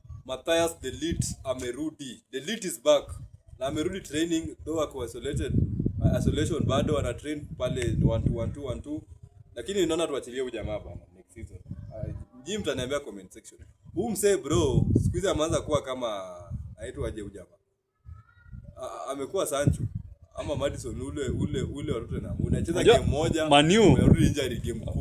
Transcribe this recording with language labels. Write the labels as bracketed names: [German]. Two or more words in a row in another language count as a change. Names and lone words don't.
[Swahili] Matthias De Ligt amerudi. [English] De Ligt is back. [Swahili] Na amerudi [English] training though [Swahili] ako isolation bado ana train pale 1-2 lakini naona tuachilie huyu jamaa bana [English] next season. [Swahili] Nyinyi mtaniambia [English] comment section. [Swahili] Huu msee bro, siku hizi ameanza kuwa kama aitwa aje huyu jamaa. Amekuwa Sancho ama Madison ule watoto na unacheza game moja unarudi [English] injury game [Swahili] 10.